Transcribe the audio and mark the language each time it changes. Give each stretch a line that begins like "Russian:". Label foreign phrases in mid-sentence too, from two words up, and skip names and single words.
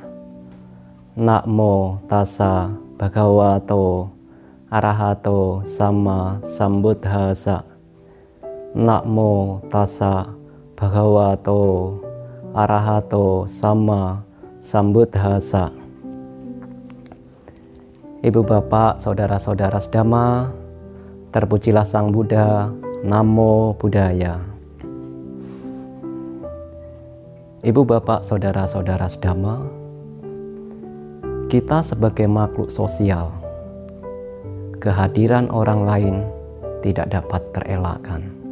Pali: Namo tassa bhagavato arahato sama sambuddhassa. Namo tassa bhagavato arahato sama sambuddhassa.
Indonesian: Ibu bapak, saudara-saudara sedama, terpujilah Sang Buddha.
Pali: Namo Buddhaya.
Indonesian: Ibu bapak, saudara-saudara sedama, kita sebagai makhluk sosial, kehadiran orang lain tidak dapat terelakkan.